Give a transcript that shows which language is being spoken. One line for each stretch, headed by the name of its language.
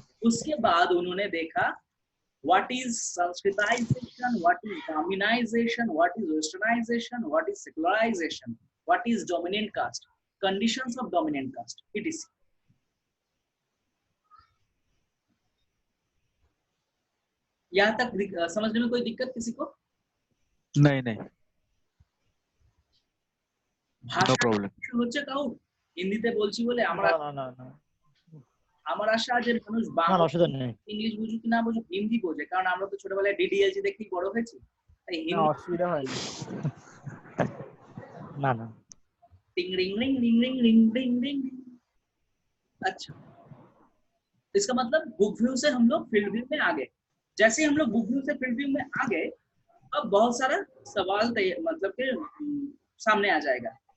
Hindi: उसके बाद उन्होंने देखा what is Sanskritisation, what is Brahminisation, what is westernisation, what is secularisation, what is dominant caste, conditions of dominant caste, etc.. यहाँ तक समझने में कोई दिक्कत किसी को? नहीं नहीं, नो प्रॉब्लम।
Bangla: হচ্ছে কাউ হিন্দিতে বলছি বলে আমরা আমার আশা যে মানুষ বাংলা ইংলিশ বুঝুক না বুঝুক হিন্দি বোঝে, কারণ আমরা তো ছোটবেলায় ডিডিএলজি দেখেই বড় হয়েছি, তাই হিন্দি অসুবিধা হয় না। না
Hindi: टिंग ring ring ring ring ring ring ring. अच्छा, इसका मतलब बुक व्यू से हम लोग फील्ड व्यू में आ गए। जैसे हम लोग बुक व्यू से फील्ड व्यू में आ गए, अब बहुत सारा सवाल मतलब के सामने आ जाएगा।